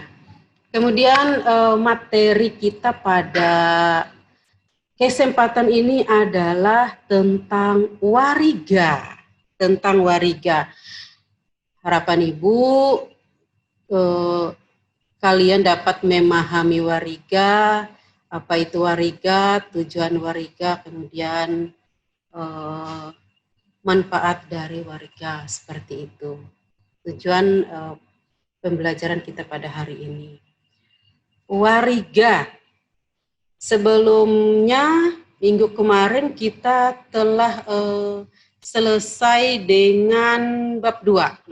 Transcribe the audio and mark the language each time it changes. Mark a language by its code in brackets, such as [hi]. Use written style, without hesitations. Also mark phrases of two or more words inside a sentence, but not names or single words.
[id] Kemudian materi kita pada kesempatan ini adalah tentang wariga. Tentang wariga. Harapan Ibu kalian dapat memahami wariga, apa itu wariga, tujuan wariga, kemudian manfaat dari wariga, seperti itu. Tujuan pembelajaran kita pada hari ini. Wariga. Sebelumnya, minggu kemarin kita telah selesai dengan bab 2.